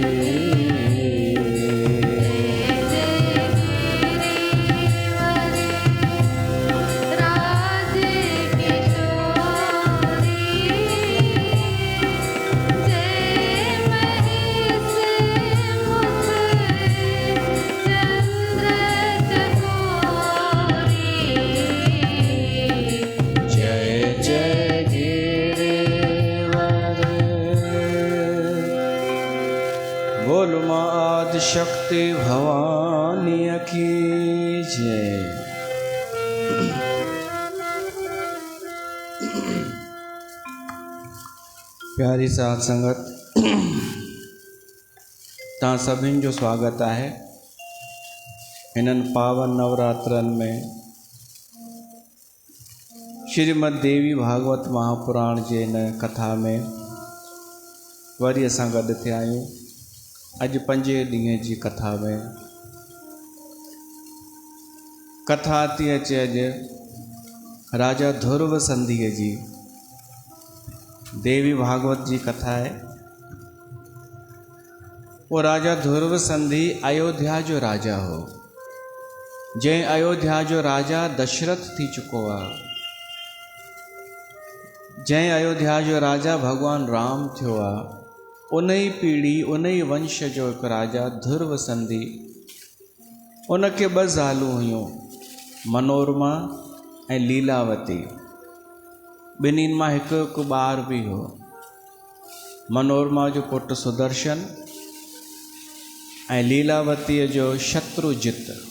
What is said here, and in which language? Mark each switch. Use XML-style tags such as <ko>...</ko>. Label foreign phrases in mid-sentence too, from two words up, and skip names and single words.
<hi>राज किशोरी, जय महेश मुख चंद्र चकोरी, जय जय गिरिवर। बोल माँ आदि शक्ति भवानी की जय।</hi> <sd>प्यारी साथ संगत, तव्हां सभिनि जो स्वागत आहे हिननि पावन नवरात्रनि में श्रीमद देवी भागवत महापुराण जे हिन कथा में वरी असां गॾु थिया आहियूं। अॼु 5 ॾींहं जी कथा में कथा थी अचे अॼु राजा ध्रुव संधीअ जी। देवी भागवत जी कथा है। वो राजा ध्रुव संधि अयोध्या जो राजा हो, जंहिं अयोध्या जो राजा दशरथ थी चुको आहे, जंहिं अयोध्या जो राजा भगवान राम थियो आहे, उन ई पीढ़ी उन ई वंश जो हिकु राजा ध्रुव संधि, उनखे 2 ज़ालूं हुयूं, मनोरमा ऐं लीलावती। ॿिन्हिनि मां हिकु हिकु ॿार बि हो। मनोरमा जो पुटु सुदर्शन ऐं लीलावतीअ जो शत्रुजित।</sd>